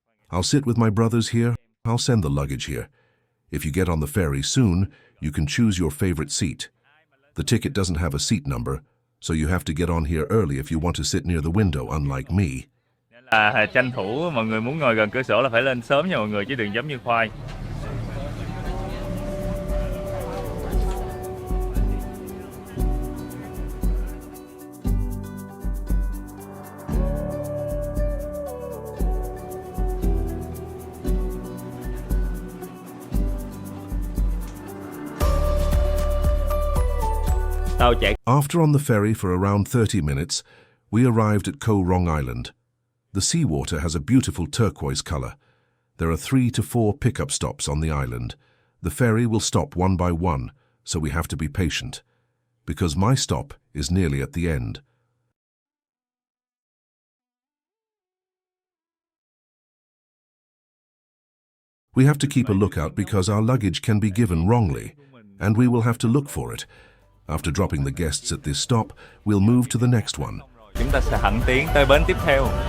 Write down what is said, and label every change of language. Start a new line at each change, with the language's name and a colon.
English: I'll sit with my brothers here, I'll send the luggage here. If you get on the ferry soon, you can choose your favorite seat. The ticket doesn't have a seat number, so you have to get on here early if you want to sit near the window, unlike me.
Vietnamese: Tranh thủ mọi người muốn ngồi gần cửa sổ là phải lên sớm nha mọi người, chứ đừng giống như Khoai.
English: After on the ferry for around 30 minutes, we arrived at Koh Rong Island. The seawater has a beautiful turquoise color. There are 3 to 4 pickup stops on the island. The ferry will stop one by one, so we have to be patient, because my stop is nearly at the end. We have to keep a lookout because our luggage can be given wrongly, and we will have to look for it. After dropping the guests at this stop, we'll move to the next one.
Vietnamese: Chúng ta sẽ thẳng tiến tới bến tiếp theo.